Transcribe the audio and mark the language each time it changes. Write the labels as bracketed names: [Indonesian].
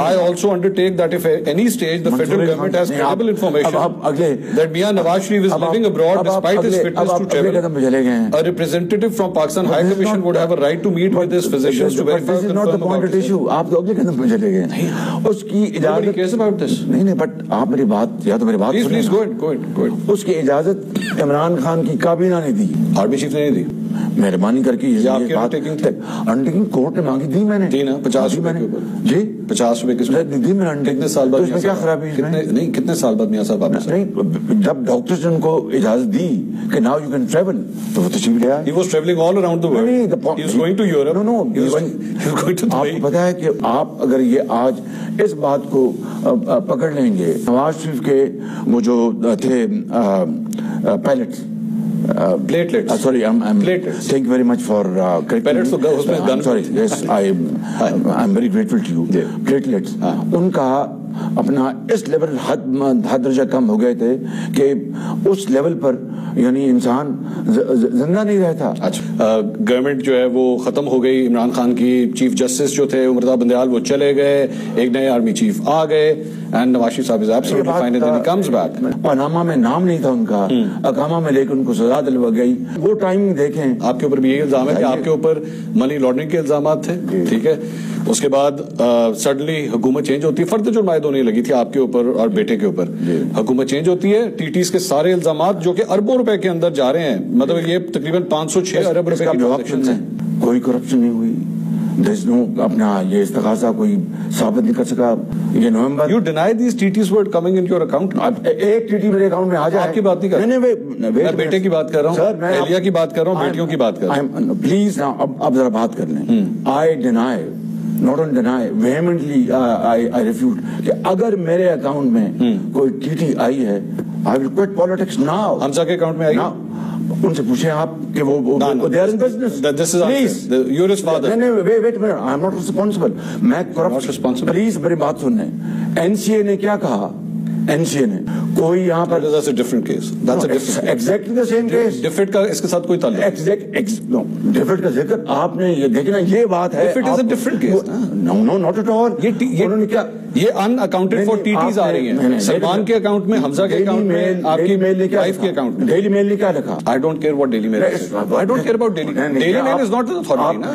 [English] I also undertake that if at any stage the federal government has credible information that Mian Nawaz Sharif is living abroad despite his fitness to travel, a representative from Pakistan High Commission would have a right to meet with his physicians to verify or confirm about this. [Urdu] آپ تو اگلے قدم پہ چلے گئے. اس کی اجازت, [English] nobody cares about this. [Urdu] نہیں بٹ آپ میری بات, یا تو میری بات [English] please go ahead. [Urdu] اس کی اجازت عمران خان کی کابینہ نے دی, آرمی چیف نے نہیں دی. مہربانی کر کے یہ انڈرٹیکنگ کورٹ نے مانگی, دی میں نے, دی نا 50 روپے کے اوپر. جی 50 روپے کس دی میں نے. کتنے سال بعد, کیا خرابی ہے؟ نہیں, کتنے سال بعد میاں صاحب واپس نہیں, جب ڈاکٹرز نے ان کو اجازت دی کہ [English] now you can travel, [Urdu] تو وہ تشریف لے آئے. [English] He was traveling all around the world. He was going to Europe. No, he was going to [Urdu] Dubai. آپ کو پتا ہے کہ آپ اگر یہ آج اس بات کو پکڑ لیں گے, نواز شریف کے وہ جو تھے pilots, [English] platelets. Sorry, platelets. Thank you very much for correcting. [Urdu] Platelets تو اس میں [English] I'm sorry. Yes, I'm very grateful to you. Platelets. [Urdu] ان کا اپنا اس لیول حد درجہ کم ہو گئے تھے کہ اس لیول پر یعنی انسان زندہ نہیں رہتا. اچھا, گورنمنٹ جو ہے وہ ختم ہو گئی, عمران خان کی چیف جسٹس جو تھے عمرتا بندیال وہ چلے گئے, ایک نئے آرمی چیف آ گئے, اینڈ نواز شریف صاحب [English] Is absolutely fine and he comes back. [Urdu] Panama میں نام نہیں تھا ان کا, اقامہ میں لے کے ان کو سزا دلوا گئی. وہ ٹائمنگ دیکھیں. آپ کے اوپر بھی یہی الزام ہے کہ آپ کے اوپر منی لانڈرنگ کے الزامات تھے, ٹھیک ہے. اس کے بعد سڈنلی حکومت چینج ہوتی ہے, فرد جرم عائد ہونے لگی تھی آپ کے اوپر اور بیٹے کے اوپر. حکومت چینج ہوتی ہے, ٹی ٹیز کے سارے الزامات جو کہ اربوں روپے کے اندر جا رہے ہیں, مطلب یہ تقریباً 506 ارب روپے کی ٹرانزیکشن ہیں. کوئی کرپشن نہیں ہوئی, اپنا یہ استغاثہ کوئی ثابت نہیں کر سکا. یہ نومبر [English] You deny these TTs were coming into your account. [Urdu] ایک TT میرے اکاؤنٹ میں آ جائے. آپ کی بات نہیں کر رہا ہوں, میں بیٹے کی بات کر رہا ہوں, اہلیہ کی بات کر رہا ہوں, بیٹیوں کی بات کر رہا ہوں. پلیز اب ذرا بات کر لیں. [English] I deny, not only deny, vehemently I refute [Urdu] کہ اگر میرے اکاؤنٹ میں کوئی TT آئی ہے, [English] I will quit politics now. [Urdu] حمزہ کے اکاؤنٹ میں آئی ہے؟ ان سے پوچھیں آپ کہ وہ [English] they are in business. This is please. You're his father. Wait a minute. I'm not responsible. میں not responsible. [Urdu] Please میری بات سن لیں. NCA نے کیا کہا؟ NCA نے کوئی یہاں پر [English] That's a different case. That's a different exactly the same case. [Urdu] Deft کا اس کے ساتھ کوئی تعلق ڈیفٹ کا ذکر آپ نے یہ دیکھنا, یہ بات ہے. [English] If it is a different case. No, not at all. [Urdu] انہوں نے کیا یہ [English] unaccounted for [Urdu] TTs آ رہی ہیں. سلمان کے اکاؤنٹ میں, حمزہ کے اکاؤنٹ میں, آپ کی وائف کے اکاؤنٹ میں. ڈیلی میل نے کیا لکھا؟ [English] I don't care what Daily Mail is. I don't care about Daily Mail. Daily Mail is not the authority.